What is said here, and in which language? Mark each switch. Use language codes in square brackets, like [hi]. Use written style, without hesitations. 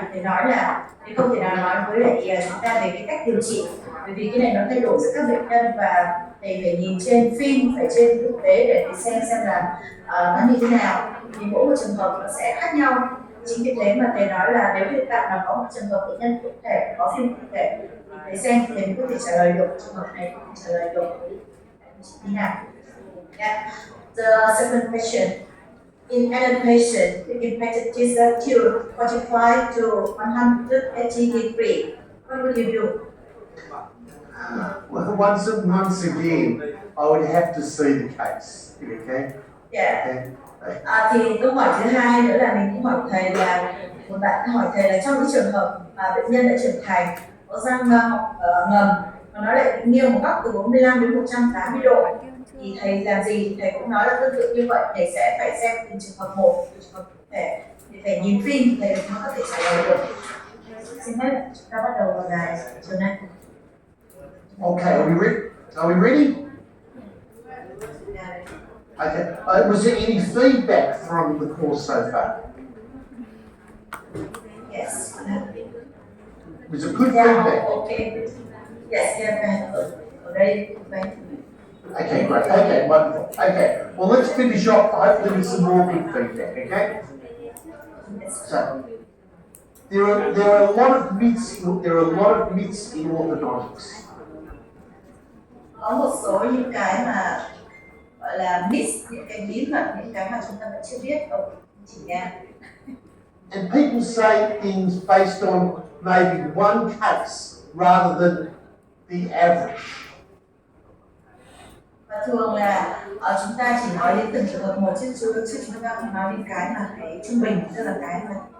[vi] Thì thầy nói là thì không thể nào nói với lại chúng ta về cái cách điều trị, bởi vì cái này nó thay đổi giữa các bệnh nhân và thầy phải nhìn trên phim, phải trên thực tế để xem là nó như thế nào. Thì mỗi một trường hợp nó sẽ khác nhau. Chính vì thế mà thầy nói là nếu hiện tại mà có một trường hợp bệnh nhân cụ thể, có phim cụ thể thì thầy xem thì thầy có thể trả lời được trường hợp này, không trả lời được như nào. [en] Yeah. The second question. In adult patient, the impacted is to 45 to 180 degrees. What would you do? Well, once again, I would have to see the case. Okay? Yeah. Okay. [vi] Thì câu hỏi thứ hai nữa là mình cũng hỏi thầy là một bạn hỏi thầy là trong cái trường hợp mà bệnh nhân đã trưởng thành có răng ngầm và nó lại bị nghiêng một góc từ 45 đến 180 độ thì thầy làm gì? Thì thầy cũng nói là tương tự như vậy, thầy sẽ phải xem từng trường hợp một, từng trường hợp cụ thể, thì phải nhìn phim thì thầy mới có thể trả lời được. Xin phép chúng ta bắt đầu vào bài chiều nay. [en] Okay, are we ready? Okay. Was there any feedback from the course so far? Yes. Was it good feedback? Okay. Yes, yeah, very good. Okay, great. Okay, wonderful. Okay, well, let's finish off hopefully with some more good feedback. Okay. So there are a lot of myths in orthodontics. [vi] Có một số những cái mà gọi là myth, những cái bí mật, những cái mà chúng ta vẫn chưa biết ở chỉnh nha. [en] And people say things based on maybe one case rather than the average. [vi] Và thường là chúng ta chỉ nói đến từng trường hợp một chứ chúng ta không nói đến cái mà cái trung bình, tức là cái mà